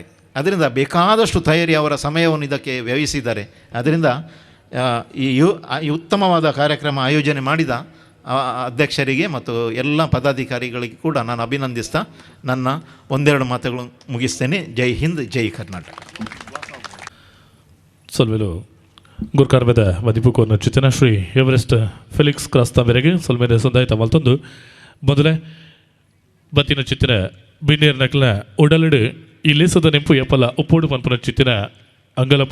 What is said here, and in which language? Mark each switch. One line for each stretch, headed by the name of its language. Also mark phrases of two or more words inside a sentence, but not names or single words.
Kannada: ಅದರಿಂದ ಬೇಕಾದಷ್ಟು ತಯಾರಿ ಅವರ ಸಮಯವನ್ನು ಇದಕ್ಕೆ ವ್ಯಯಿಸಿದ್ದಾರೆ. ಅದರಿಂದ ಈ ಉತ್ತಮವಾದ ಕಾರ್ಯಕ್ರಮ ಆಯೋಜನೆ ಮಾಡಿದ ಅಧ್ಯಕ್ಷರಿಗೆ ಮತ್ತು ಎಲ್ಲ ಪದಾಧಿಕಾರಿಗಳಿಗೆ ಕೂಡ ನಾನು ಅಭಿನಂದಿಸ್ತಾ ನನ್ನ 1-2 ಮಾತುಗಳು ಮುಗಿಸ್ತೇನೆ. ಜೈ ಹಿಂದ್, ಜೈ ಕರ್ನಾಟಕ.
Tulu: ಸೊಲ್ಮೆಲು ಗುರ್ಕಾರ್ಮೆದ ಮದಿಪುಕೋನ ಚಿತನ ಶ್ರೀ ಎವರೆಸ್ಟ್ ಫೆಲಿಕ್ಸ್ ಕ್ರಾಸ್ತಾ ಮೇರೆಗೆ ಸೊಲ್ಮೆದ ಸಂದಾಯಿತ ಮಲ್ತೊಂದು ಮೊದಲೇ ಬತ್ತಿನ ಚಿತ್ತಿನ ಬಿನ್ನೇರ್ ನಕಲ ಉಡಲಡು ಈ ಲೇಸದ ನೆಂಪು ಎಪ್ಪಲ ಉಪ್ಪೋಡು ಪನ್ಪುನ ಚಿತ್ತಿನ ಅಂಗಲಪು